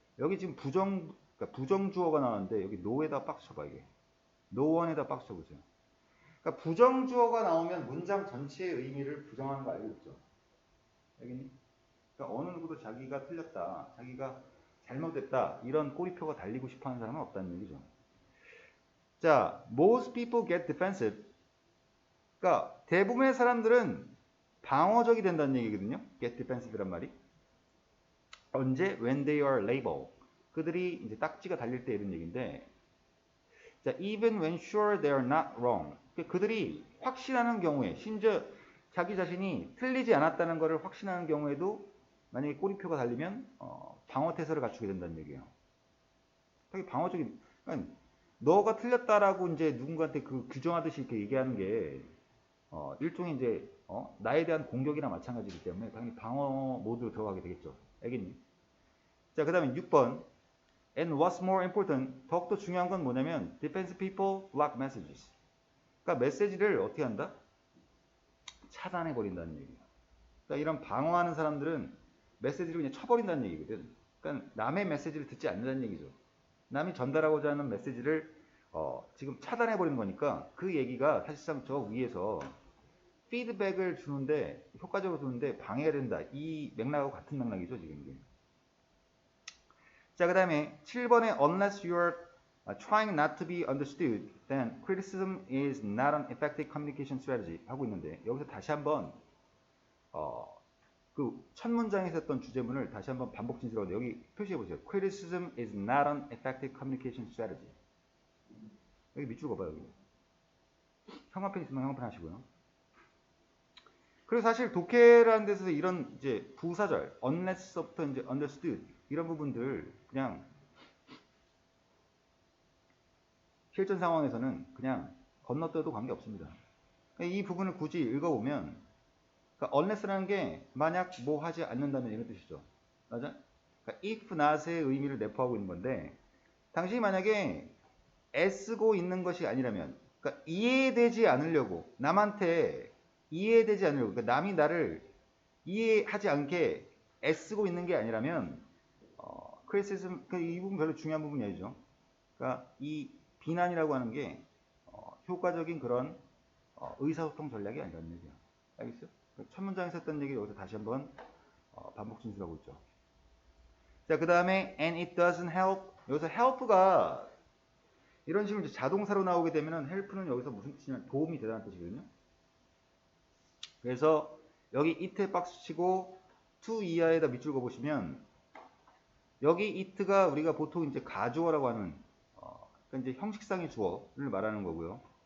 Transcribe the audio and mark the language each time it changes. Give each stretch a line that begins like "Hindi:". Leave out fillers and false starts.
Korean: 여기 지금 그러니까 부정주어가 나왔는데 여기 no에다 박스 쳐봐 이게. no one에다 박스 쳐보세요. 그러니까 부정주어가 나오면 문장 전체의 의미를 부정하는 거 알고 있죠? 알겠니? 그러니까 어느 누구도 자기가 틀렸다, 자기가 잘못됐다 이런 꼬리표가 달리고 싶어하는 사람은 없다는 얘기죠.
English: 자, most people get defensive.
Korean: 그러니까 대부분의 사람들은 방어적이 된다는 얘기거든요. get defensive란 말이.
English: 언제? When they are labeled.
Korean: 그들이 이제 딱지가 달릴 때 이런 얘기인데, 자,
English: even when sure they are not wrong.
Korean: 그들이 확신하는 경우에, 심지어 자기 자신이 틀리지 않았다는 것을 확신하는 경우에도 만약에 꼬리표가 달리면 방어 태세를 갖추게 된다는 얘기예요. 되게 방어적인. 그러니까 너가 틀렸다라고 이제 누군가한테 그 규정하듯이 이렇게 얘기하는 게 일종의 이제 나에 대한 공격이나 마찬가지이기 때문에 당연히 방어 모드로 들어가게 되겠죠. 알겠니? 자, 그 다음에 6번.
English: And what's more important,
Korean: 더욱더 중요한 건 뭐냐면
English: defensive people block messages.
Korean: 그러니까 메시지를 어떻게 한다? 차단해 버린다는 얘기예요. 그러니까 이런 방어하는 사람들은 메시지를 그냥 쳐버린다는 얘기거든. 그러니까 남의 메시지를 듣지 않는다는 얘기죠. 남이 전달하고자 하는 메시지를 지금 차단해 버리는 거니까 그 얘기가 사실상 저 위에서 피드백을 주는데 효과적으로 주는데 방해가 된다. 이 맥락하고 같은 맥락이죠 지금 이게. 자, 그 다음에 7번에
English: unless you are trying not to be understood, then criticism is not an effective communication strategy
Korean: 하고 있는데 여기서 다시 한번 그 첫 문장에서 했던 주제문을 다시 한번 반복 진술하는데 여기 표시해 보세요.
English: Criticism is not an effective communication strategy.
Korean: 여기 밑줄 그어봐요. 여기. 형광펜 있으면 형광펜 하시고요. 그리고 사실 독해라는 데서 이런 이제 부사절, unless부터 이제 understood 이런 부분들 그냥 실전 상황에서는 그냥 건너뛰어도 관계없습니다. 이 부분을 굳이 읽어보면 그러니까 unless라는 게 만약 뭐 하지 않는다면 이런 뜻이죠. 맞아? 그러니까 if not의 의미를 내포하고 있는 건데 당신이 만약에 애쓰고 있는 것이 아니라면 그러니까 이해되지 않으려고 남한테 이해되지 않으려고 그러니까 남이 나를 이해하지 않게 애쓰고 있는 게 아니라면 criticism 이 부분 별로 중요한 부분이 아니죠. 그러니까 이 비난이라고 하는 게 효과적인 그런 의사소통 전략이 아니라는 얘기야. 알겠어요? 첫 문장에서 했던 얘기 여기서 다시 한번 반복 진술하고 있죠. 자, 그 다음에
English: and it doesn't help.
Korean: 여기서 help가 이런 식으로 이제 자동사로 나오게 되면은 help는 여기서 무슨 뜻이냐면 도움이 되다는 뜻이거든요. 그래서 여기 it에 박스 치고 to 이하에다 밑줄 그어보시면 여기 it가 우리가 보통 이제 가주어라고 하는 그러니까 이제 형식상의 주어를 말하는 거고요.